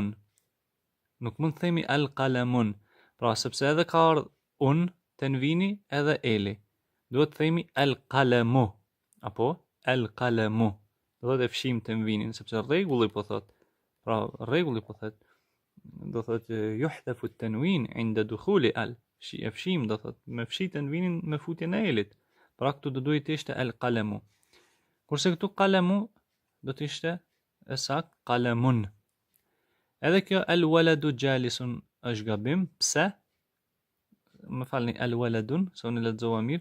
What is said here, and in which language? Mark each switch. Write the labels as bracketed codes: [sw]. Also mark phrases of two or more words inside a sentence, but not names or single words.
[sq] Nuk mund të themi [ar] القلمٌ. [sq] Pra sepse edhe ka ardhur un, tenvini edhe eli. Duhet të themi [ar] القلمُ [sq] apo [ar] القلمُ. [sq] Do të fshim tenvinin sepse rregulli po thot. Pra rregulli po thot. Do thot [ar] يحذف التنوين عند دخول ال. [sq] E fshim do thot me fshi tenvinin me futjen e elit. Pra këtu do duhet të ishte [ar] القلمُ. [sq] Kurse këtu qalamu do të ishte sakt qalamun. Edhe kjo [ar] الولدُ جالسٌ [sq] është gabim, pse? Më falni, [ar] الولدٌ, [sq] se unë lexova mirë.